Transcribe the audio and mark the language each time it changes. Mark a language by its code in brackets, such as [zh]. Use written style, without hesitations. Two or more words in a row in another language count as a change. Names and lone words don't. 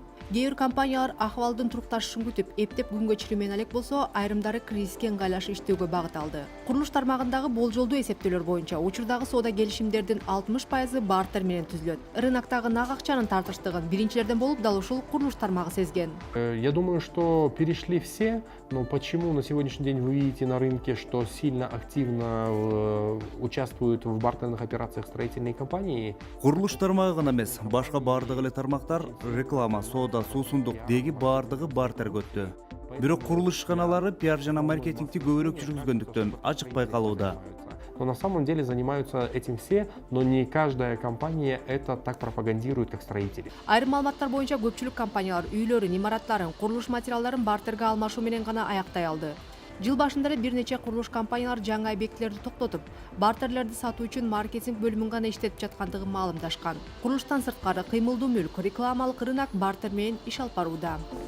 [ky] Кээ бир компаниялар акыбалдын турукташышын күтүп, эптеп күнгө чирүүмен алек болсо, айрымдары кризиске ыңгайлашып иштөөгө багыт алды. Курулуш тармагындагы болжолдуу эсептөөлөр боюнча учурдагы соода келишимдердин 60% бартер менен түзүлөт. Рыноктогу нак акчанын тартыштыгын биринчилерден болуп дал ушул курулуш тармагы сезген. [ru] Я думаю, что перешли все, но почему на сегодняшний день вы видите на рынке, что сильно активно участвуют в бартерных операциях строительные компании? [ky] Курулуш тармагы гана эмес, башка бардык эле тармактар реклама, соода, суусундук деги бардыгы бартер көттү. Бирок курулуш ишканалары пиар жана маркетингти көбүрөөк жүргүзгөндүктөн ачык байкалууда. [ru] Но на самом деле занимаются этим все, но не каждая компания это так пропагандирует, как строители. [ky] Айрым маалыматтар боюнча көпчүлүк компаниялар үйлөрүн, имараттарын, курулуш материалдарын бартерге алмашуу менен гана аяктай алды. Жыл башында бир нече курулуш компаниялар жаңы объектилерди токтотуп, бартерлерди сатуу үчүн маркетинг бөлүмүн гана иштетип жаткандыгын маалымдашкан. Курулуштан сырткары кыймылдуу мүлк, рекламалык рынок бартер менен иш алып барууда.